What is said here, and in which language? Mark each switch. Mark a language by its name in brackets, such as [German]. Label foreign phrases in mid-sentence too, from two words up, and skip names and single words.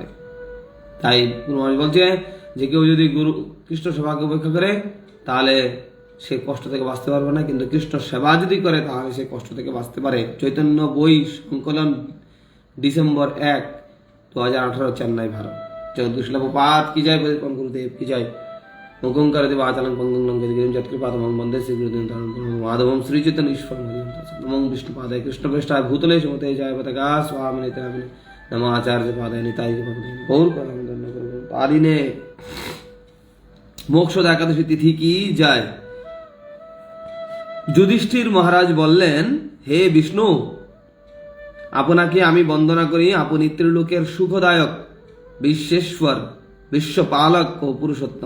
[Bangla] তাই গুরু মহারাজ বলছে যে কেউ যদি কৃষ্ণ সেবাকে উপেক্ষা করে তাহলে সে কষ্ট থেকে বাঁচতে পারবে না, কিন্তু কৃষ্ণ সেবা যদি করে তাহলে সে কষ্ট থেকে বাঁচতে পারে। চৈতন্য বই সংকলন, ডিসেম্বর 1, 2018, চেন্নাই, ভারত। [Sanskrit] জগদ্গুরু শিলা প্রভুপাদ কি জয়। পতিত গুরুদেব কি জয়। মুখং করতে বাচালং পঙ্গং লঙ্ঘিতগিরিম যৎকৃপাতমং বন্দে শ্রীগুরুদেব মাধবম শ্রীচৈতন্য ঈশ্বরং নমঃ বিষ্ণুপাদায় কৃষ্ণপ্রেষ্ঠায় ভূতলে সুমতে জয় পতাকা স্বামিনিতে নামিনে নমঃ আচার্য পাদায় নিতাই গৌর পরমানন্দ পারিনে। [Bangla] মোক্ষদা একাদশী তিথি কি যায়। যুধিষ্ঠির মহারাজ বললেন, হে বিষ্ণু, আপনাকে আমি বন্দনা করি। আপনি ত্রিলোকের সুখদায়ক, বিশ্বেশ্বর, বিশ্বপালক ও পুরুষোত্তম।